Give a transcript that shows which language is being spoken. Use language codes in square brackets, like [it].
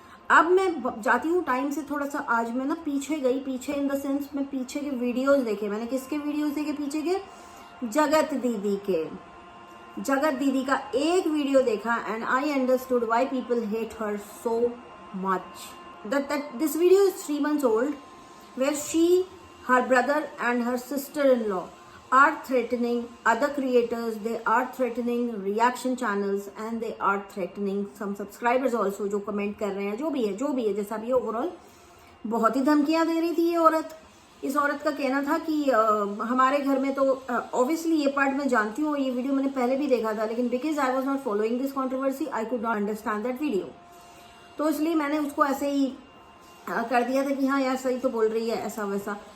[hi] अब मैं जाती हूँ टाइम से थोड़ा सा. आज मैं ना पीछे गई, पीछे इन द सेंस मैं पीछे के वीडियोस देखे. मैंने किसके वीडियोस देखे पीछे के? जगत दीदी के. [en] जगत दीदी का एक वीडियो देखा and I understood why people hate her so much. That this video is 3 months old, where she, her brother and her sister-in-law are threatening other creators. They are threatening reaction channels and they are threatening some subscribers also जो comment कर रहे हैं. [hi] जो भी है जैसा भी है, ओवरऑल बहुत ही धमकियां दे रही थी ये औरत. इस औरत का कहना था कि हमारे घर में तो ऑब्वियसली ये पार्ट मैं जानती हूँ, ये वीडियो मैंने पहले भी देखा था, लेकिन because I was not following this controversy I could not understand that video. तो इसलिए मैंने उसको ऐसे ही कर दिया था कि हाँ यार सही तो बोल रही है, ऐसा वैसा.